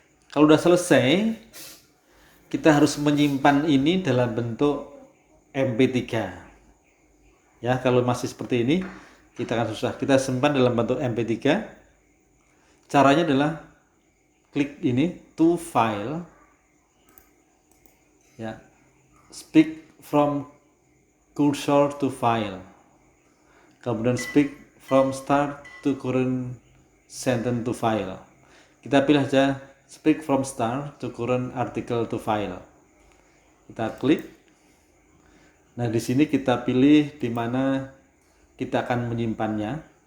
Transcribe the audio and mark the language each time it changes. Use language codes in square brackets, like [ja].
[id] Kalau udah selesai, kita harus menyimpan ini dalam bentuk MP3. Ya, kalau masih seperti ini, kita akan susah. Kita simpan dalam bentuk MP3. Caranya adalah klik ini, [en] to file. Ya, speak from cursor to file. [id] Kemudian [en] speak from start to current sentence to file. [id] Kita pilih aja [en] speak from start to current article to file. [id] Kita klik. Nah, di sini kita pilih di mana kita akan menyimpannya.